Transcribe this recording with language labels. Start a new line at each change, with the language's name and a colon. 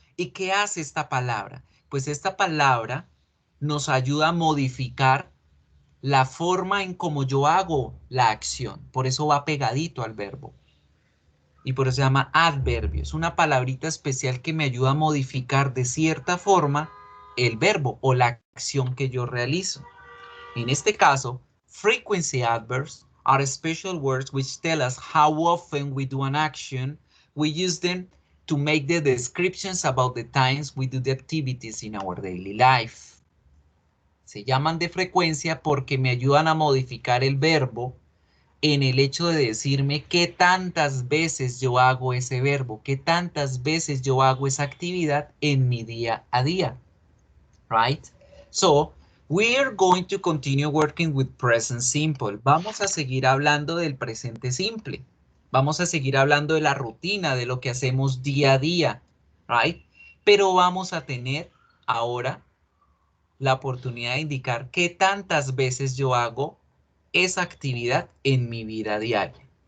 Spanish: ¿Y qué hace esta palabra? Pues esta palabra nos ayuda a modificar la forma en cómo yo hago la acción. Por eso va pegadito al verbo. Y por eso se llama adverbio. Es una palabrita especial que me ayuda a modificar de cierta forma el verbo o la acción que yo realizo. En este caso,
English: frequency adverbs are special words which tell us how often we do an action. We use them to make the descriptions about the times we do the activities in our daily life.
Spanish: Se llaman de frecuencia porque me ayudan a modificar el verbo en el hecho de decirme qué tantas veces yo hago ese verbo, qué tantas veces yo hago esa actividad en mi día a día.
English: Right? So, we are going to continue working with present simple.
Spanish: Vamos a seguir hablando del presente simple. Vamos a seguir hablando de la rutina, de lo que hacemos día a día. Right? Pero vamos a tener ahora la oportunidad de indicar qué tantas veces yo hago esa actividad en mi vida diaria.